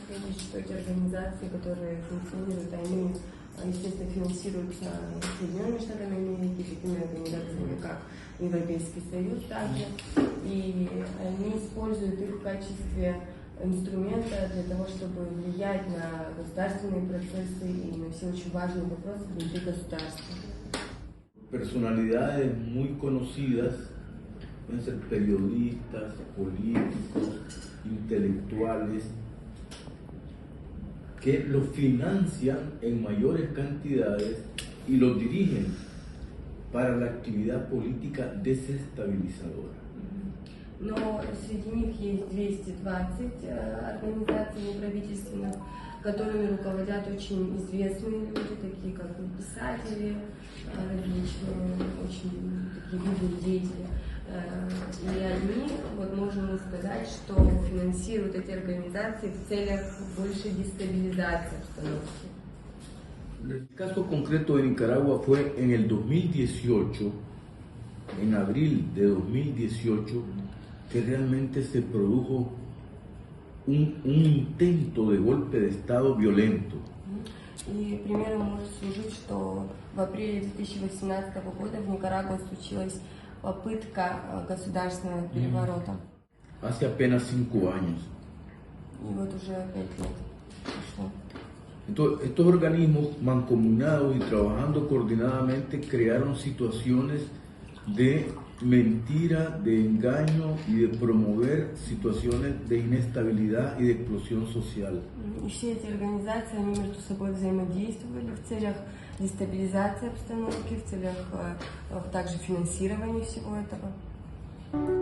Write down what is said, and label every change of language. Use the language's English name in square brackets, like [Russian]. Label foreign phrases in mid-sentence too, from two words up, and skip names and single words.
[Russian] отметить, что эти организации, которые функционируют, они, естественно, финансируются Соединенными Штатами Америки, такими организациями, как Европейский Союз также, и они используют их в качестве инструмента для того, чтобы влиять на государственные процессы и на все очень важные вопросы внутри государства. [Spanish] Personalidades muy conocidas, pueden ser periodistas, políticos, intelectuales, que los financian en mayores cantidades y los dirigen para la actividad política desestabilizadora. [Russian] Но среди них есть 220 организаций неправительственных, которыми руководят очень известные люди, такие как писатели, различные очень такие видные деятели. И они, вот можно сказать, что финансируют эти организации в целях большей дестабилизации обстановки. [Spanish] El caso concreto de Nicaragua fue en el 2018, en abril de 2018, que realmente se produjo un intento de golpe de Estado violento. [Russian] И примером может служить, что в апреле 2018 года в Никарагуа случилась попытка государственного переворота. [Spanish] Hace apenas 5 años. [Russian] И вот уже 5 лет прошло. [Spanish] Entonces, estos organismos mancomunados y trabajando coordinadamente crearon situaciones de mentira, de engaño y de promover situaciones de inestabilidad y de explosión social. [Russian] И все эти организации, они между собой взаимодействовали в целях дестабилизации обстановки, в целях также финансирования всего этого.